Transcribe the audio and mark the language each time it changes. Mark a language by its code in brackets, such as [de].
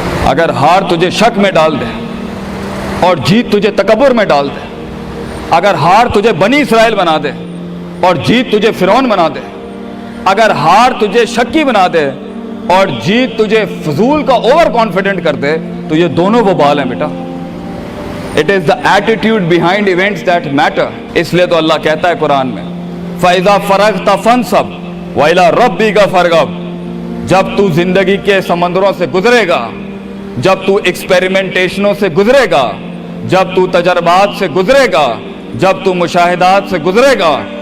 [ur] اگر ہار تجھے شک میں ڈال دے اور جیت تجھے تکبر میں ڈال دے, اگر ہار تجھے بنی اسرائیل بنا دے اور جیت تجھے فرعون بنا دے, اگر ہار تجھے شکی بنا دے اور جیت تجھے فضول کا اوور کانفیڈنٹ کر دے, تو یہ دونوں وبال ہیں بیٹا. [en] It is the attitude behind events that matter. [ur] اس لیے تو اللہ کہتا ہے قرآن میں [ar] فَإِذَا فَرَغْتَ فَانْصَبْ وَإِلَىٰ رَبِّكَ فَارْغَب. [ur] جب تو زندگی کے سمندروں سے گزرے گا, جب تو ایکسپیریمنٹیشنوں سے گزرے گا, جب تو تجربات سے گزرے گا, جب تو مشاہدات سے گزرے گا,